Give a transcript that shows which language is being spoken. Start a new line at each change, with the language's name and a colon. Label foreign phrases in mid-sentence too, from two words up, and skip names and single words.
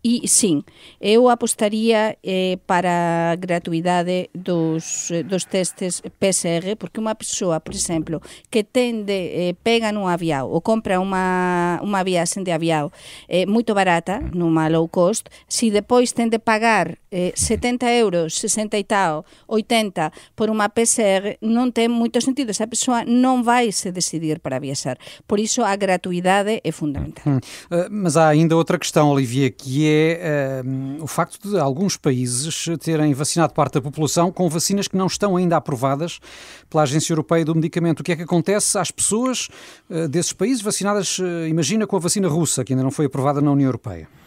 Galician: E, sim, eu apostaría para a gratuidade dos testes PCR, porque unha persoa, por exemplo, que pega nun aviao ou compra unha viaxe de aviao moito barata, numa
English: low cost,
Galician: se depois ten de pagar 70 euros, 60 e tal, 80 por unha PCR, non ten moito sentido. Esa persoa non vai se decidir para viaxar. Por iso a gratuidade é fundamental.
Portuguese: Mas há ainda outra questão, Olivier, que é o facto de alguns países terem vacinado parte da população com vacinas que não estão ainda aprovadas pela Agência Europeia do Medicamento. O que é que acontece às pessoas desses países vacinadas, imagina, com a vacina russa, que ainda não foi aprovada na União Europeia?